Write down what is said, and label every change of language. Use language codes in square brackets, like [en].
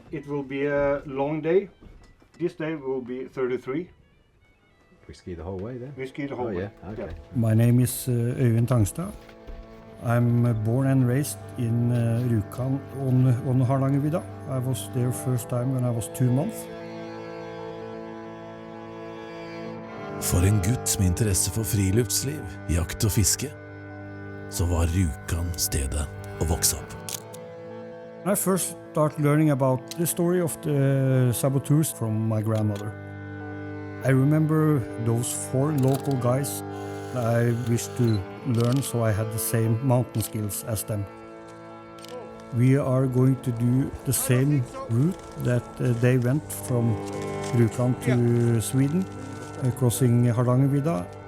[en] It will be a long day. This day will be 33. We ski the whole way there. We ski the whole Oh way. yeah, okay. My name is Øyvind Tangstad. I'm born and raised in Rjukan on Hardangervidda. I was there first time when I was 2 months. [no] For en gutt med interesse for friluftsliv, jakt og fiske, så var Rjukan stedet å vokse opp. [en] I first started learning about the story of the saboteurs from my grandmother. I remember those 4 local guys I wished to learn so I had the same mountain skills as them. We are going to do the same route that they went from Rjukan to Sweden, crossing Hardangervidda.